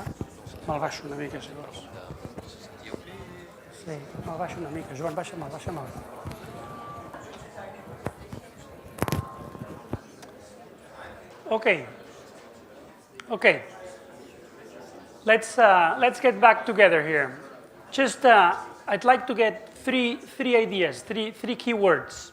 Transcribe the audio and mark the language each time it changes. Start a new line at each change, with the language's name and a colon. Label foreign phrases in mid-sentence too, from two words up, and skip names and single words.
Catalan: Me'l baixo una mica, si vols. Sí, me'l baixo una mica. Joan, baixa-me'l, baixa-me'l.
English: Okay. Let's get back together here. Just, I'd like to get three ideas, three key words.